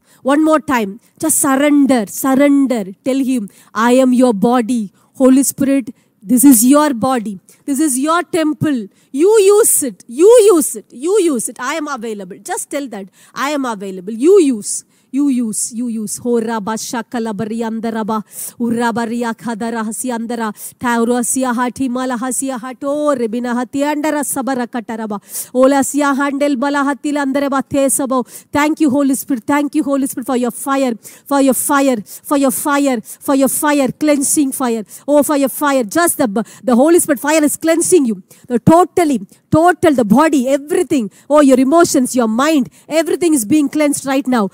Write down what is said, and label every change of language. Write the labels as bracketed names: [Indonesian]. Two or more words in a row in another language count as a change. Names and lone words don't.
[English] One more time. Just surrender. Tell Him, I am your body. Holy Spirit, this is your body. This is your temple. You use it. I am available. Just tell that. I am available. You use. You use. Ho raba shakala bariandaraba. Urabaria kadara hasiandara. Taurosia hati malahasia hato. Rebina hatiandara sabara kataraba. Olasia handel balahatilandareba tesabo. Thank you, Holy Spirit. Thank you, Holy Spirit, for your fire. For your fire. For your fire. For your fire. Cleansing fire. Oh, for your fire. Just the Holy Spirit fire is cleansing you. Total, the body, everything. Oh, your emotions, your mind, everything is being cleansed right now.